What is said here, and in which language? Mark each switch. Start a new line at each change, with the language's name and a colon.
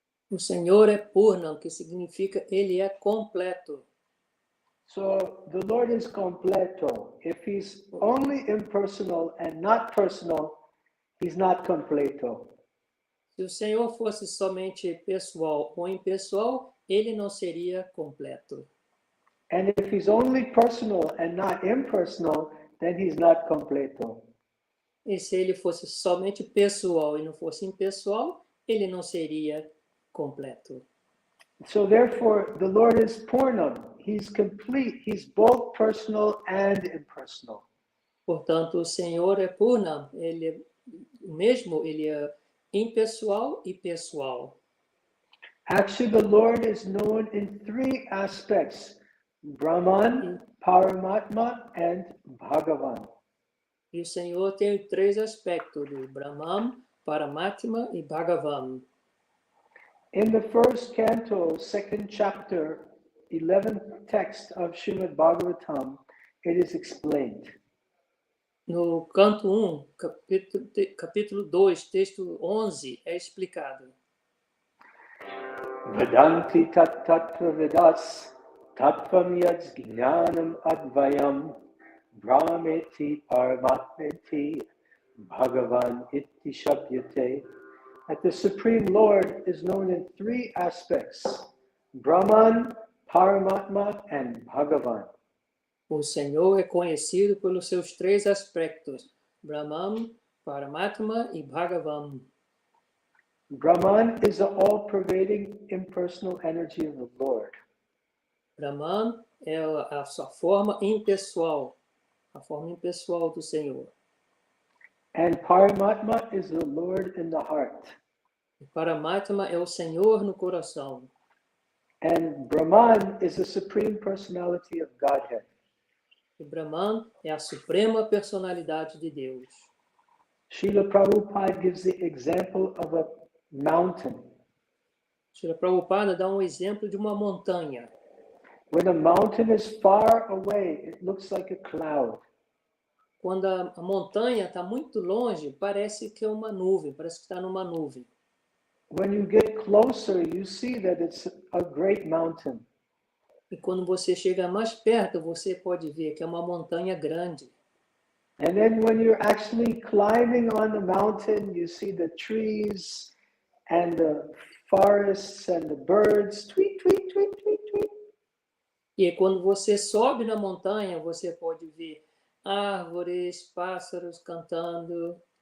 Portuguese: O Senhor é Purnam, que significa ele é completo.
English: So the Lord is completo. If he's only impersonal and not personal, he's not completo.
Portuguese: Se o Senhor fosse somente pessoal ou impessoal, ele não seria completo.
English: And if he's only personal and not impersonal, then he's not completo.
Portuguese: E se ele fosse somente pessoal e não fosse impessoal, ele não seria completo.
English: So therefore, the Lord is Purnam. He's complete. He's both personal and impersonal.
Portuguese: Portanto, o Senhor é Purnam. Ele é impessoal e pessoal.
English: Actually, the Lord is known in three aspects: Brahman, Paramatma, and Bhagavan.
Portuguese: E o Senhor tem três aspectos, do Brahman, Paramatma e Bhagavan.
English: In the first canto, second chapter, 11th text of Srimad Bhagavatam, it is explained.
Portuguese: No canto 1, capítulo 2, texto 11, é explicado.
Sanskrit: Vedanti tattva vedas, tattvam yad jnanam advayam, brahmeti paramatmeti, bhagavan iti shabdyate.
English: That the Supreme Lord is known in three aspects: Brahman, Paramatma, and Bhagavan.
Portuguese: O Senhor é conhecido pelos seus três aspectos: Brahman, Paramatma e Bhagavan.
English: Brahman is the all-pervading impersonal energy of the Lord.
Portuguese: Brahman é a sua forma impessoal, do Senhor.
English: And Paramatma is the Lord in the heart.
Portuguese: O Paramatma é o Senhor no coração.
English: And Brahman is the Supreme Personality of Godhead.
Portuguese: E Brahman é a suprema personalidade de Deus.
English: Srila Prabhupada gives the example of a mountain.
Portuguese: Srila Prabhupada dá um exemplo de uma montanha.
English: When a mountain is far away, it looks like a cloud.
Portuguese: Quando a montanha está muito longe, parece que é uma nuvem, parece que está numa nuvem.
English: When you get closer, you see that it's a great mountain.
Portuguese: E quando você chega mais perto, você pode ver que é uma montanha grande.
English: And then when you're actually climbing on the mountain, you see the trees and the forests and the birds, tweet, tweet, tweet, tweet, tweet.
Portuguese: E quando você sobe na montanha, você pode ver árvores, pássaros cantando.